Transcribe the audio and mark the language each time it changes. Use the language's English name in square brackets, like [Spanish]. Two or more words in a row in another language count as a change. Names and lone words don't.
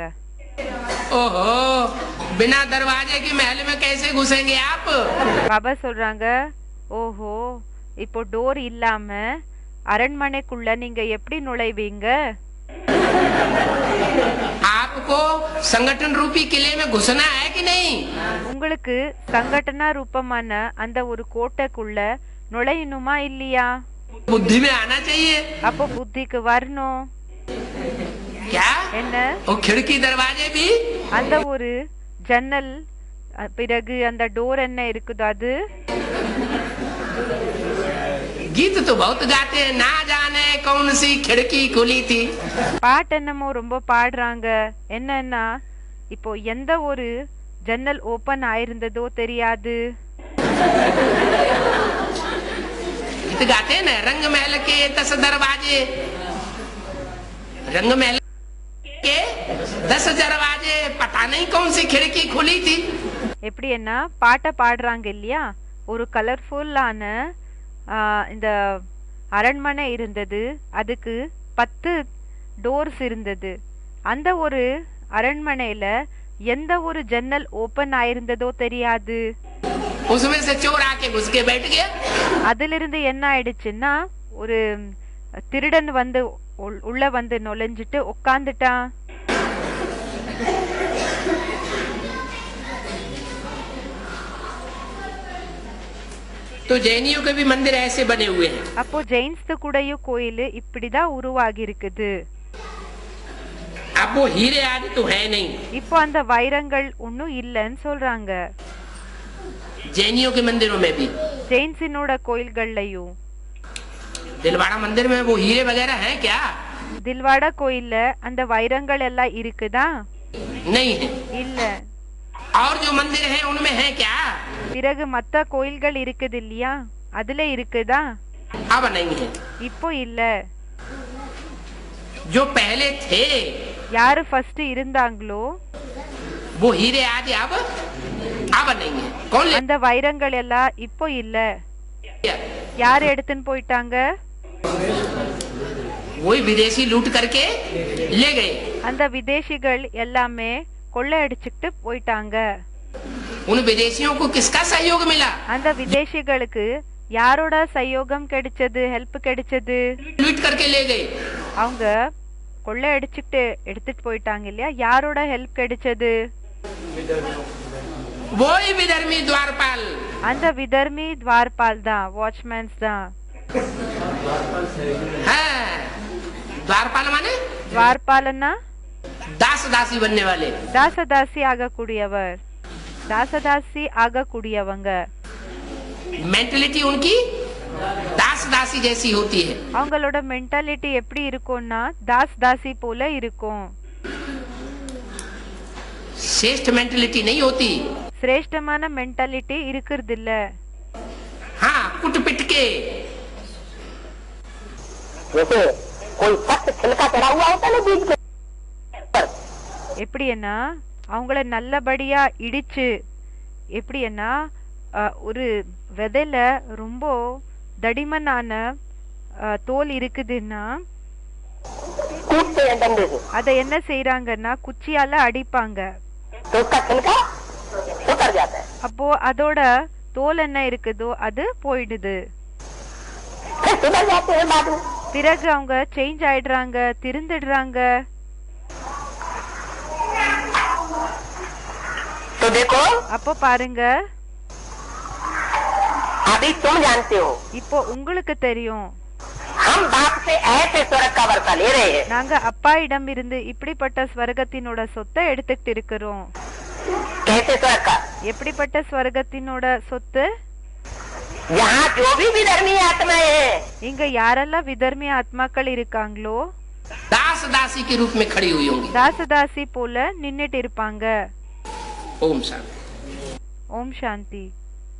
[Hindi] ओहो, बिना दरवाजे की महल में कैसे घुसेंगे आप? [Tamil] பாபா சொல்றாங்க, ஓஹோ இப்போ டோர் இல்லாம அரண்மனைக்குள்ள நீங்க எப்படி நுழைவீங்க? [Hindi] आपको संगठन रूपी किले में घुसना है कि नहीं? [Tamil] உங்களுக்கு சங்கடன ரூபமான அந்த ஒரு கோட்டைக்குள்ள நுழையணுமா இல்லையா? [Hindi] बुद्धि में आना चाहिए. [Tamil] அப்போ புத்திக்கு வரணும். [Hindi] क्या? [Tamil] என்ன? [Hindi] वो खिड़की दरवाजे भी [Tamil] அந்த ஒரு ஜன்னல் பிறகு அந்த டோர் என்ன இருக்குதோ அது. [Hindi] गीत तो बहुत गाते हैं, ना जाने कौन सी खिड़की खुली थी. [Tamil] பாட்டு என்னமோ ரொம்ப பாடுறாங்க. என்னன்னா இப்போ எந்த ஒரு ஜன்னல் ஓபன் ஆயிருந்ததோ தெரியாது. [Hindi] गीत गाते हैं ना, रंग महल के 10 दरवाजे, रंग महल के 10 दरवाजे, पता नहीं कौन सी खिड़की खुली थी. [Tamil] எப்படி என்ன பாட்டை பாடுறாங்க இல்லையா, ஒரு கலர்ஃபுல்லான இந்த அரண்மனை இருந்தது, அதுக்கு 10 டோர்ஸ் இருந்தது. அந்த ஒரு அரண்மனையில எந்த ஒரு ஜன்னல் ஓபன் ஆயிருந்ததோ தெரியாது. [Hindi] उसमें से चोर आके घुस के बैठ गया. [Tamil] அதிலிருந்து என்ன ஆயிடுச்சுன்னா ஒரு திருடன் வந்து உள்ள வந்து நுழைஞ்சிட்டு உட்கார்ந்துட்டான். [Hindi] तो जैनियों के भी मंदिर ऐसे बने हुए हैं. [Tamil] அப்போ ஜெயின்ஸ் கூடயும் கோயில் இப்படிதான் உருவாகி இருக்குது. [Hindi] अब वो हीरे आदि तो है नहीं. [Tamil] இப்போ அந்த வைரங்கள் ஒன்னும் இல்லன்னு சொல்றாங்க. [Hindi] जैनियों के मंदिरों में भी, [Tamil] ஜெயின்ஸினோட கோயில்கள்லயும். [Hindi] दिलवाड़ा मंदिर में वो हीरे वगैरह हैं क्या? [Tamil] தில்வாடா கோயில்ல அந்த வைரங்கள் எல்லாம் இருக்குதா? [Hindi] नहीं है. [Tamil] இல்ல. [Hindi] और जो मंदिर हैं उनमें है क्या? [Tamil] பிறகு மத்த கோயில்கள் இருக்குது இல்லையா, அதுல இருக்குதா? [Hindi] अब नहीं है. [Tamil] இப்போ இல்ல. [Hindi] जो पहले थे, [Tamil] யாரு ஃபர்ஸ்ட் இருந்தாங்களோ [Hindi] वो हीरे आदि अब नहीं है. कौन ले [Tamil] அந்த வைரங்கள் எல்லாம் இப்போ இல்ல. யார் எடுத்துன்னு போயிட்டாங்க? [Hindi] वही विदेशी लूट करके ले गए. [Tamil] அந்த விதேசிகள் எல்லாமே கொள்ளையடிச்சுட்டு போயிட்டாங்க. [Hindi] उन विदेशियों को किसका सहयोग मिला? [Tamil] அந்த விதேசிகளுக்கு யாரோட சயோகம் கிடைச்சது, ஹெல்ப் கிடைச்சது? [Hindi] लूट करके ले गए. [Tamil] அவங்க கொள்ளையடிச்சுட்டு எடுத்துட்டு போயிட்டாங்க இல்லையா, யாரோட ஹெல்ப் கிடைச்சது? [Hindi] वही विधर्मी द्वारपाल. [Tamil] அந்த விதர்மி द्वारपाल தான், வாட்ச்மேன்ஸ் தான். [Hindi] हाँ, द्वारपाल माने द्वारपालना दास दासी बनने वाले. [Tamil] தாசதாசி ஆகக்கூடியவர், தாசதாசி ஆகக்கூடியவங்க. [Hindi] मेंटलिटी उनकी दास दासी जैसी होती है. [Tamil] அவங்களோட மென்டாலிட்டி எப்படி இருக்கும்னா தாஸ் தாசி போல இருக்கும். [Hindi] श्रेष्ठ मेंटलिटी नहीं होती. [Tamil] சிரேஷ்டமான மென்டாலிட்டி இருக்கிறது இல்ல. [Hindi] हाँ, कुट पिट के जैसे कोई सख्त छिलका चढ़ा हुआ होता है ना बीज के पर. [Tamil] எப்படின்னா அவங்கள நல்லபடியா இடிச்சு, எப்படின்னா ஒரு விதையில ரொம்ப தடிமனான தோல் இருக்குதுன்னா [Hindi] कूटते हैं डंडे से. [Tamil] அதை என்ன செய்யறாங்கன்னா குச்சியால அடிப்பாங்க. [Hindi] तो उसका छिलका उतर जाता है. [Tamil] அப்போ அதோட தோல் என்ன இருக்குதோ அது போயிடுது. [Hindi] फिर सुधर जाते हैं बाद में. [Tamil] பிறகு அவங்க சேஞ்ச் ஆயிடுறாங்க, திருந்துடுறாங்க. [Hindi] तो देखो, [Tamil] அப்போ பாருங்க, [Hindi] अभी तुम जानते हो, [Tamil] இப்போ உங்களுக்கு தெரியும் [Hindi] हम बाप से ऐसे स्वर्ग का वर्षा ले रहे हैं। [Tamil] நாங்க அப்பா இடம் இருந்து இப்படிப்பட்ட ஸ்வர்கத்தினோட சொத்தை எடுத்துக்கிட்டு இருக்கிறோம். [Hindi] कैसे स्वर्ग का? [Tamil] எப்படிப்பட்ட ஸ்வர்கத்தினோட சொத்து? [Hindi] यहाँ जो भी विधर्मी आत्माएं हैं, [Tamil] இங்க யாரெல்லாம் விதர்மிய ஆத்மாக்கள் இருக்காங்களோ [Hindi] दास दासी के रूप में खड़ी हुई होंगी। [Tamil] தாசதாசி போல நின்னுட்டு இருப்பாங்க. [Hindi] ओम शांति। [Tamil] ஓம் சாந்தி.